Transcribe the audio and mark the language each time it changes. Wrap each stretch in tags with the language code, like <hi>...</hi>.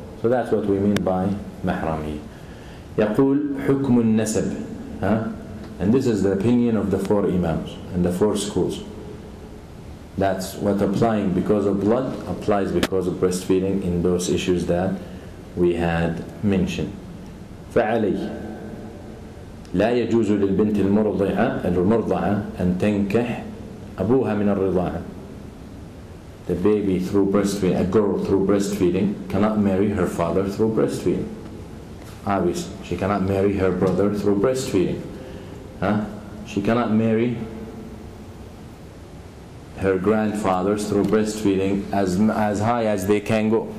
<en>So that's what we mean by mahrami.</en> <ar>يقول حكم النسب.</ar> <en>And this is the opinion of the 4 imams and the 4 schools. That's what applying because of blood applies because of breastfeeding in those issues that we had mentioned.</en> <ar>فعليه لا يجوز للبنت المرضعة أن تنكح أبوها من الرضاعة.</ar> <en>The baby through breastfeeding, a girl through breastfeeding cannot marry her father through breastfeeding. Obviously, she cannot marry her brother through breastfeeding. She cannot marry her grandfathers through breastfeeding as high as they can go.</en>